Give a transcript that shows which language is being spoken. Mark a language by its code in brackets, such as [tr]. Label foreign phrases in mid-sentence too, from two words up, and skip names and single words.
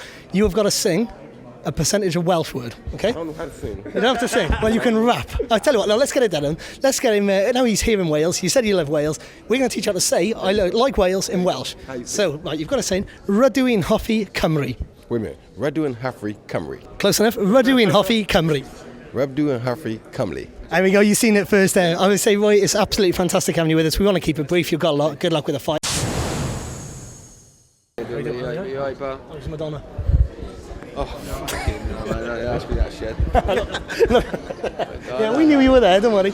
[en] You have got to sing a percentage of Welsh word, okay? I don't know how to sing. You don't have to sing. Well, you can rap. I tell you what, now let's get it done. Let's get him, now he's here in Wales. You said you love Wales. We're going to teach you how to say, I like Wales in Welsh. So, right, you've got to say, [cy] Rydw i'n hoffi Cymru. [en] Wait a minute. [cy] Rydw i'n hoffi Cymru. [en] Close enough. [cy] Rydw i'n hoffi Cymru. Rydw i'n hoffi Cymru. [en] There we go, you've seen it first there. I would say, Roy, it's absolutely fantastic having you with us. We want to keep it brief. You've got a lot. Good luck with the fight. You alright, pal? How's Madonna? Oh, fucking no, man. Ask me that shit. Yeah, we knew you were there, don't worry.